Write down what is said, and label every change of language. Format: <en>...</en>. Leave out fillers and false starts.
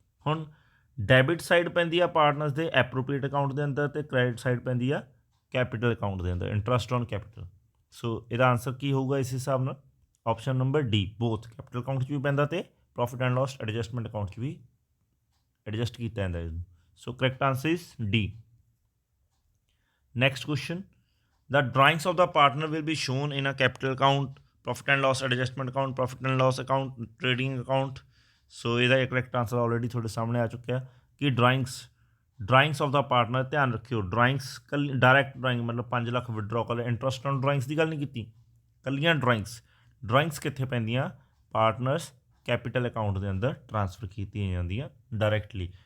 <pa>ਹੁਣ debit side ਪੈਂਦੀ ਆ ਪਾਰਟਨਰਸ ਦੇ ਐਪਰੋਪਰੀਏਟ ਅਕਾਊਂਟ ਦੇ ਅੰਦਰ, ਅਤੇ ਕ੍ਰੈਡਿਟ ਸਾਈਡ ਪੈਂਦੀ ਆ ਕੈਪੀਟਲ ਅਕਾਊਂਟ ਦੇ ਅੰਦਰ, ਇੰਟਰਸਟ ਔਨ ਕੈਪੀਟਲ। ਸੋ ਇਹਦਾ ਆਂਸਰ ਕੀ ਹੋਊਗਾ ਇਸ ਹਿਸਾਬ ਨਾਲ, ਆਪਸ਼ਨ ਨੰਬਰ D, ਬੋਥ ਕੈਪੀਟਲ ਅਕਾਊਂਟ 'ਚ ਵੀ ਪੈਂਦਾ ਅਤੇ profit and loss adjustment account 'ਚ ਵੀ ਐਡਜਸਟ ਕੀਤਾ ਜਾਂਦਾ ਇਹਨੂੰ।</pa> <en>So correct answer is D। Next question, the drawings of the partner will be shown in a capital account, profit and loss adjustment account, profit and loss account, trading account।</en> <pa>ਸੋ ਇਹਦਾ correct answer already ਤੁਹਾਡੇ ਸਾਹਮਣੇ ਆ ਚੁੱਕਿਆ ਕਿ</pa> <en>Drawings of the partner.</en> <pa>ਧਿਆਨ ਰੱਖਿਓ drawings ਕੱਲੀ direct drawing ਮਤਲਬ 5 ਲੱਖ ਵਿਡਰੋ ਕਰ ਲਿਆ, ਇੰਟਰਸਟ ਔਨ ਡਰਾਇੰਗਸ ਦੀ ਗੱਲ ਨਹੀਂ ਕੀਤੀ, ਕੱਲੀਆਂ ਡਰਾਇੰਗਸ ਕਿੱਥੇ ਪੈਂਦੀਆਂ, ਪਾਰਟਨਰਸ ਕੈਪੀਟਲ ਅਕਾਊਂਟ ਦੇ ਅੰਦਰ ਟ੍ਰਾਂਸਫਰ ਕੀਤੀਆਂ ਜਾਂਦੀਆਂ ਡਾਇਰੈਕਟਲੀ।</pa>